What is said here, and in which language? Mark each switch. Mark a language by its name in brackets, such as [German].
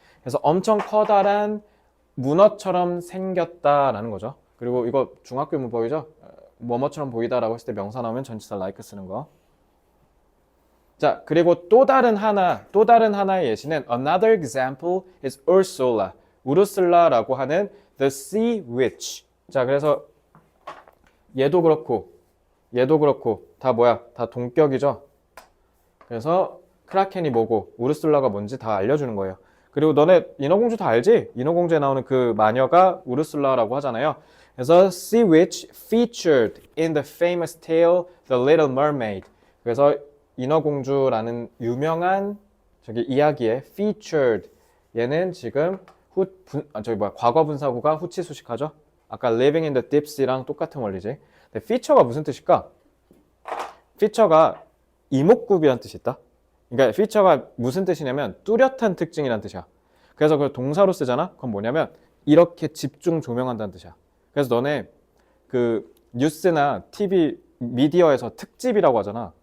[Korean] 그래서 엄청 커다란 문어처럼 생겼다라는 거죠. 그리고 이거 중학교 문법이죠. 뭐뭐처럼 보이다라고 했을 때 명사 나오면 전치사 like 쓰는 거. 자, 그리고 또 다른 하나의 예시는 [English] another example is Ursula. [Korean] 우르슬라라고 하는 [English] the sea witch. [Korean] 자, 그래서 얘도 그렇고 다 뭐야? 다 동격이죠. 그래서 크라켄이 뭐고 우르슬라가 뭔지 다 알려주는 거예요. 그리고 너네 인어공주 다 알지? 인어공주에 나오는 그 마녀가 우르슬라라고 하잖아요. 그래서 [English] sea witch featured in the famous tale The Little Mermaid. [Korean] 그래서 인어공주라는 유명한 저기 이야기에 featured 얘는 지금 과거 분사구가 후치수식하죠. 아까 [English] living in the deep sea [Korean] 랑 똑같은 원리지. 근데 feature가 무슨 뜻일까? feature가 이목구비란 뜻이 있다. 그러니까 feature가 무슨 뜻이냐면 뚜렷한 특징이란 뜻이야. 그래서 그걸 동사로 쓰잖아. 그건 뭐냐면 이렇게 집중 조명한다는 뜻이야. 그래서 너네 그 뉴스나 TV 미디어에서 특집이라고 하잖아.